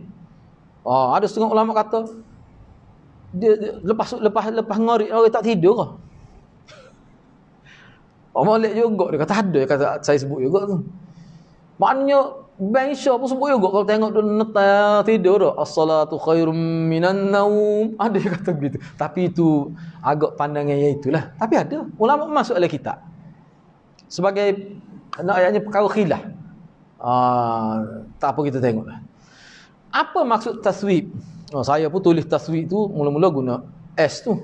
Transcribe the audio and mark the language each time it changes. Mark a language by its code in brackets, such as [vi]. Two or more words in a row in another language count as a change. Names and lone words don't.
[ms] Ada setengah ulama kata dia lepas ngorek orang tak tidur ke? Malik juga dia kata ada, dia kata saya sebut juga tu. Maknanya Bang Isya pun sebut juga kalau tengok dia netar tidur dah. [ar] الصلاة خير من النوم. [ms] Ada yang kata begitu. Tapi itu agak pandangan yang itulah. Tapi ada ulama masuk dalam kitab. Sebagai ayatnya perkara khilaf. Tak apa kita tengoklah. Apa maksud taswib? Saya pun tulis taswib tu mula-mula guna S tu.